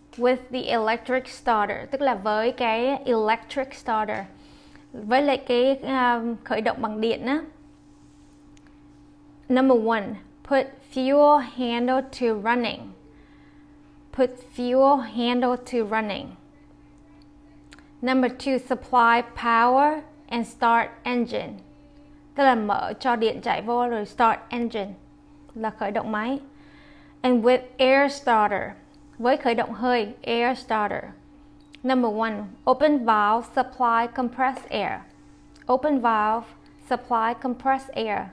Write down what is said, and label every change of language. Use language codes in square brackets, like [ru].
[en] With the electric starter, [vi] tức là với cái electric starter, với lại cái khởi động bằng điện á. [en] Number 1. Put fuel handle to running. Put fuel handle to running. Number 2. Supply power and start engine. [vi] Tức là mở cho điện chạy vô rồi start engine là khởi động máy. [en] And with air starter, [vi] với khởi động hơi, [en] air starter. Number 1. Open valve, supply compressed air. Open valve, supply compressed air.